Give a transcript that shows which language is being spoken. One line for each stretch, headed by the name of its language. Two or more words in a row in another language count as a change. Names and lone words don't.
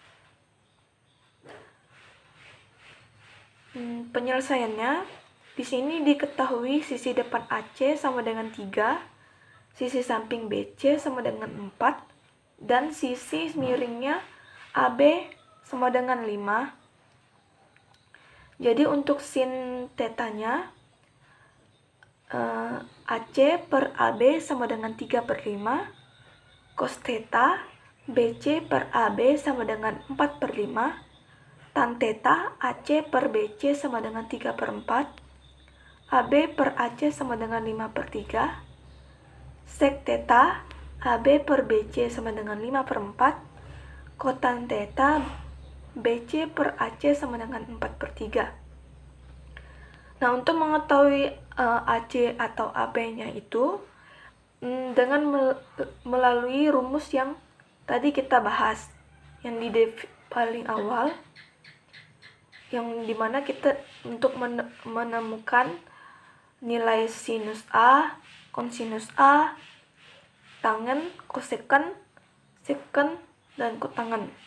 Indonesian: Penyelesaiannya, di sini diketahui sisi depan AC sama dengan 3, sisi samping BC sama dengan 4, dan sisi miringnya AB sama dengan 5. Jadi untuk sin tetanya, AC per AB sama dengan 3/5. Cos theta BC per AB sama dengan 4/5. Tan theta AC per BC sama dengan 3/4. AB per AC sama dengan 5/3. Sec theta AB per BC sama dengan 5/4. Kotan theta BC per AC sama dengan 4/3. Nah, untuk mengetahui AC atau AB-nya itu dengan melalui rumus yang tadi kita bahas, yang di paling awal, yang dimana kita untuk menemukan nilai sinus A, kosinus A, tangen, kosekant, sekant, dan kotangen.